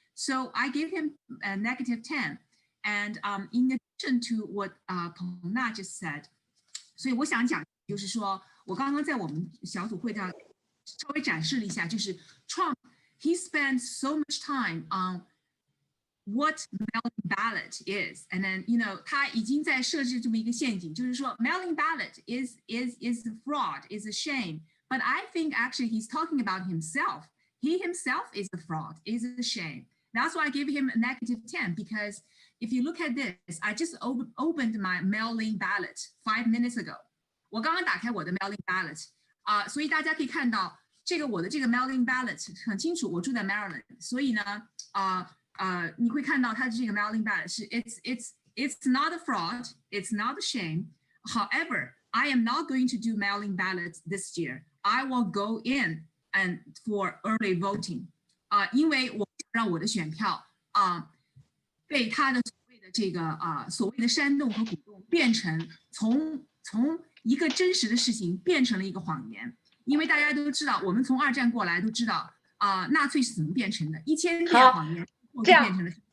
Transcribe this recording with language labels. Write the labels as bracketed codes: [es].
[en] So I gave him a -10. And in addition to what Peng Na just said, [zh] 所以我想讲就是 [en] 说，我刚刚在我们小组会上稍微展示了一下，就是 Trump he spent so much time on what mail-in ballot is, and then [zh] 他已经在设置这么一个陷阱，就是说 [en] mail-in ballot is a fraud, is a shame. But I think actually he's talking about himself. He himself is a fraud, is a shame. That's why I gave him a -10 because if you look at this, I just opened my mail-in ballot 5 minutes ago. [zh] 我刚刚打开我的 mail-in ballot 所以大家可以看到我的这个 mail-in ballot 很清楚，我住在 Maryland， 所以呢你会看到它的这个 mail-in ballot 是 [en] it's not a fraud, it's not a shame. However, I am not going to do mail-in ballots this year. I will go in and for early voting. [zh] 因为我让我的选票被他的所谓的煽动和鼓动变成从一个真实的事情变成了一个谎言。因为大家都知道，我们从2战过来都知道纳粹是怎么变成的，1000遍谎言后就变成了。